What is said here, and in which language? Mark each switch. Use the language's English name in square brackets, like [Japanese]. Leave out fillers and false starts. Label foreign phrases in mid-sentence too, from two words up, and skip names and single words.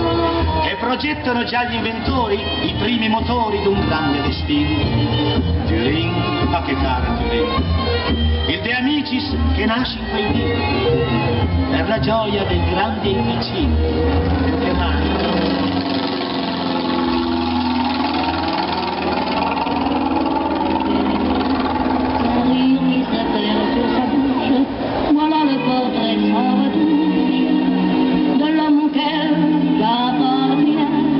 [Italian] E progettano già gli inventori i primi motori d'un grande destino. Turin, ma che cara Turin! Il De Amicis che nasce in quei dì per la gioia del grande e vicino. Che mai? [French] Voilà le portrait sans retouche de l'homme auquel j'appartiens.